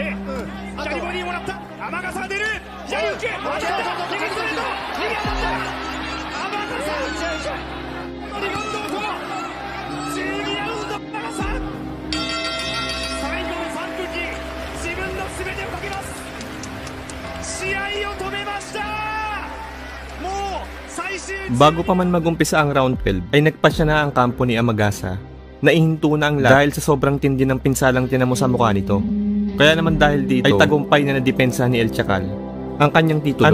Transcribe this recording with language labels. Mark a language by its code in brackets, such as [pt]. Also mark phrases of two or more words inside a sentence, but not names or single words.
[ja] 左ボディもらった天笠が出る。左受け右ストレート右当たった天笠リゴンドーと12ラウンド天笠最後の3分に自分の全てをかけます。試合を止めました。もう最終 [tl] Bago pa man magumpisa ang round 12 ay nagpasya na ang kampo ni Amagasa. Naihinto na ang lahat dahil sa sobrang tindi ng pinsalang tinamo sa mukha nito. Kaya naman dahil dito ay tagumpay na nadepensa ni El Chacal ang kanyang titulo.